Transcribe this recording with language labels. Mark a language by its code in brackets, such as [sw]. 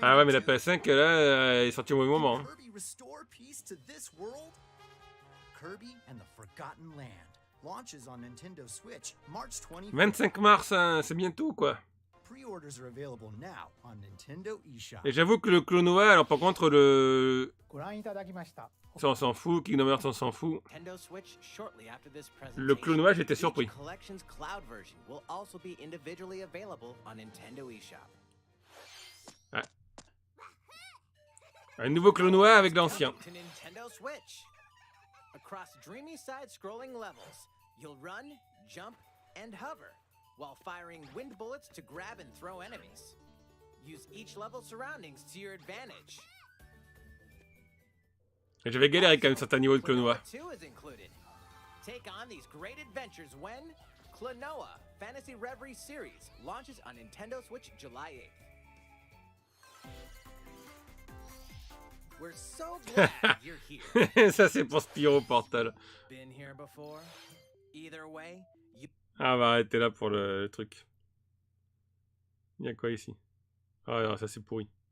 [fr] Ah ouais, mais la PS5 là, elle est sortie au mauvais moment. Hein. [en] Kirby restore peace to this world? Kirby and the Forgotten Land launches on Nintendo Switch March 20. [fr] 25 mars, hein, c'est bientôt quoi. [en] Pre-orders are available now on Nintendo eShop. [fr] Et j'avoue que le klonoa, alors par contre le... [ja] ご覧いただきました。 [fr] Ça on s'en fout, Kingdom Hearts on s'en fout. [en] Nintendo Switch shortly after this [fr] Le [en] presentation. [fr] klonoa, j'étais surpris. [en] Each collection's cloud version will also be individually available on Nintendo eShop. [fr] Ouais. Un nouveau klonoa avec l'ancien. [en] To Nintendo Switch. Across dreamy side-scrolling levels, you'll run, jump, and hover while firing wind bullets to grab and throw enemies. Use each level's surroundings to your advantage. [fr] J'avais galéré quand même certains niveaux de klonoa. [en] Klonoa 2 is included. Take on these great adventures when Klonoa Fantasy Reverie Series launches on Nintendo Switch July 8th. We're so glad you're here. [fr] Ça c'est pour Spyro Portal. [en] Been here before? Either way, you... [fr] Ah bah arrêtez là pour le truc. Il y a quoi ici? Ah non, ça c'est pourri.